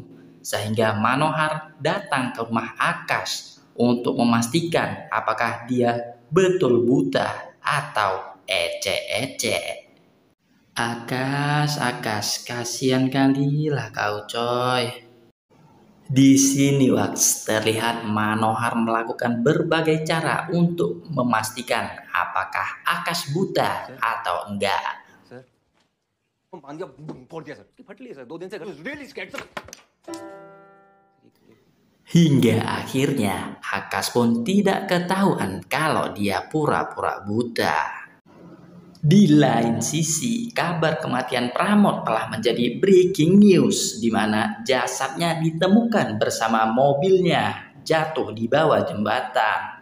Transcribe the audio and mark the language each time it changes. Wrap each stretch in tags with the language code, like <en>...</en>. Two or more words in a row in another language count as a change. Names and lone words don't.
<id>Sehingga Manohar datang ke rumah Akash untuk memastikan apakah dia betul buta atau ece-ece. Akash, kasihan kali lah kau coy. Di sini Wax terlihat Manohar melakukan berbagai cara untuk memastikan apakah Akash buta atau enggak.</id> <hi>सर मान गया फोड़ दिया सर फट लिया सर 2 दिन से</hi> <en>really scared</en> <hi>सर</hi> <id>Hingga akhirnya Akash pun tidak ketahuan kalau dia pura-pura buta. Di lain sisi, kabar kematian Pramod telah menjadi</id> <en>breaking news</en> <id>di mana jasadnya ditemukan bersama mobilnya jatuh di bawah jembatan.</id>